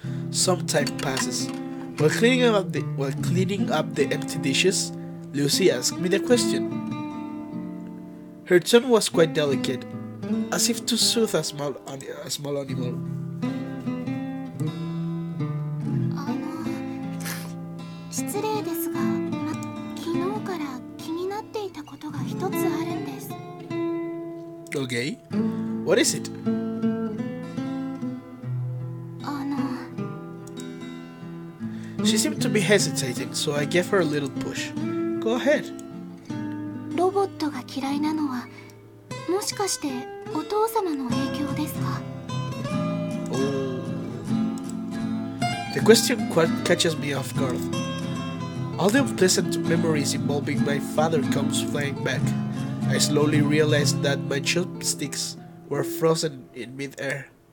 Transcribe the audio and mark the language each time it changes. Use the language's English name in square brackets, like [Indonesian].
[English] Some time passes. While cleaning up the empty dishes, Lucy asked me the question. Her tone was quite delicate, as if to soothe a small animal. [Japanese] 失礼ですが、昨日から気になっていたことが一つあるんです。 [English] Okay, what is it? She seemed to be hesitating, so I gave her a little push. Go ahead. [Japanese] ロボットが嫌いなのは、もしかしてお父様の影響ですか？ [English] Oh. The question catches me off guard. All the unpleasant memories involving my father comes flying back. I slowly realized that my chopsticks were frozen in mid-air.